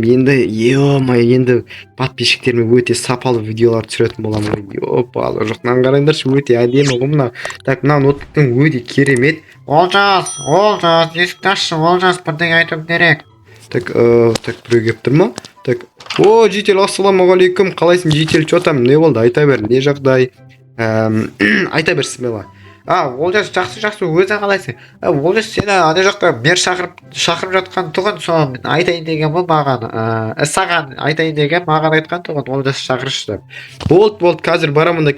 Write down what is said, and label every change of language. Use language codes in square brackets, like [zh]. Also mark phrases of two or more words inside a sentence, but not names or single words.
[kk] Енді подписчиктеріме өте сапалы видеолар түсіретін боламын. Базар жоқ, мынаны қараңдаршы, өте әдемі ғой мына. Так, мына ноутбуктың өте керемет. Олжас, есікті ашшы, Олжас, бірдеңе айту керек. Так, біреу келіп тұр ма? Так, житель, ассалаумағалейкум, қалайсың житель, [ru] что там, [kk] не болды, айта бер, не жағдай? Айта бер, смело. Олжас, жақсы, өзі қалайсың? Олжас, сені ана жақта бер шақырып жатқан тұғын, соны айтайын деген бұл маған. Саған айтайын деген маған айтқан тұғын, Олжас шақырышы деп. Болды, қазір барамын да.